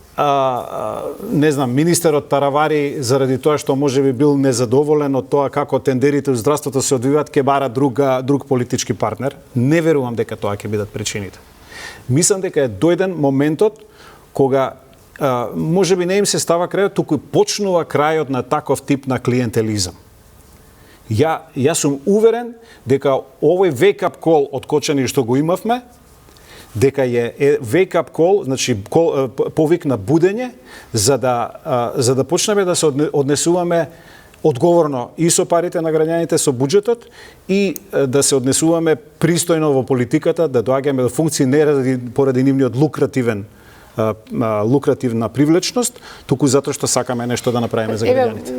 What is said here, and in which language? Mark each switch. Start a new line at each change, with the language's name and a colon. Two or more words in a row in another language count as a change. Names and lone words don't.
Macedonian: не знам, министерот Таравари заради тоа што можеби бил незадоволен од тоа како тендерите во здравството се одвиваат, ќе бара друг политички партнер. Не верувам дека тоа ќе бидат причините. Мислам дека е дојден моментот кога можеби не им се става крајот, туку почнува крајот на таков тип на клиентелизам. Јас сум уверен дека овој
English: wake-up call
Macedonian: од Кочани што го имавме, дека е
English: wake-up call,
Macedonian: значи повик на будење, за да почнеме да се однесуваме одговорно и со парите на граѓаните, со буџетот и да се однесуваме пристојно во политиката, да доаѓаме до функции не поради нивниот лукративна привлечност, туку затоа што сакаме нешто да направиме за граѓаните.